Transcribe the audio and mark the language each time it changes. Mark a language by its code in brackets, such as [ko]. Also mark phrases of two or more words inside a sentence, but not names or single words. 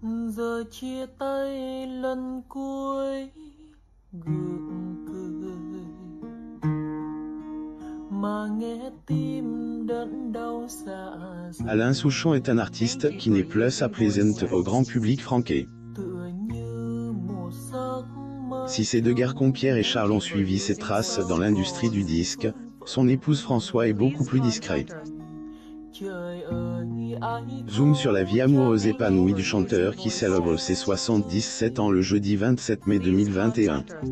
[vi] Giờ chia tay lần cuối gượng cười mà nghe tim đớn đau dạ dày. [fr] Alain Souchon est un artiste qui n'est plus à présent au grand public franqué. Si ces deux garçons Pierre et Charles ont suivi ses traces dans l'industrie du disque, son épouse François est beaucoup plus discrète. Zoom sur la vie amoureuse épanouie du chanteur qui célèbre ses 77 ans le jeudi 27 mai 2021.